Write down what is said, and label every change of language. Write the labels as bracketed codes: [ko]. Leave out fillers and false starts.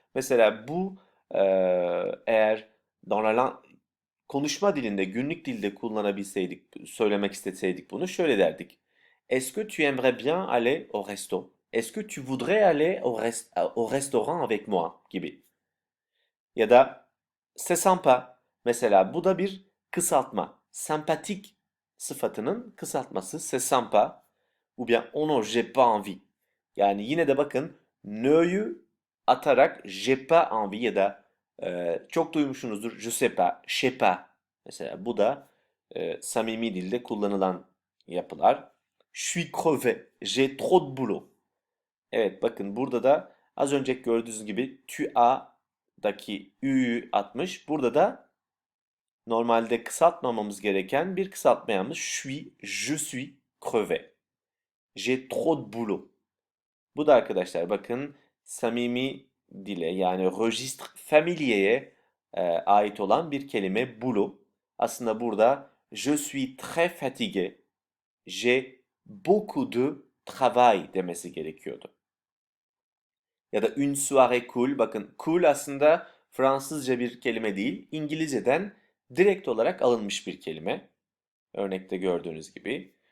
[tr] Mesela bu eğer [fr] dans la [tr] konuşma dilinde, günlük dilde kullanabilseydik, söylemek isteseydik bunu şöyle derdik. [fr] Est-ce que tu aimerais bien aller au resto? Est-ce que tu voudrais aller au restaurant avec moi [tr] gibi. Ya da [fr] c'est sympa. [tr] Mesela bu da bir kısaltma. Sempatik sıfatının kısaltması [fr] c'est sympa. Ou bien oh non j'ai pas envie. [tr] Yani yine de bakın ne'yu atarak [fr] j'ai pas envie [tr] ya da çok duymuşsunuzdur [fr] je sais pas, je sais pas. [tr] Mesela bu da samimi dilde kullanılan yapılar. [fr] Je suis crevé, j'ai trop de boulot. [tr] Evet bakın burada da az önce gördüğünüz gibi tu a'daki ü'yü atmış. Burada da normalde kısaltmamamız gereken bir kısaltma yapmış. [fr] Je suis crevé. J'ai trop de boulot. [tr] Bu da arkadaşlar bakın samimi dile yani registre familier'e ait olan bir kelime boulot. Aslında burada [fr] je suis très fatigué. J'ai beaucoup de travail [tr] demesi gerekiyordu. Ya da [fr] une soirée cool. [tr] Bakın cool aslında Fransızca bir kelime değil. İngilizceden direkt olarak alınmış bir kelime. Örnekte gördüğünüz gibi.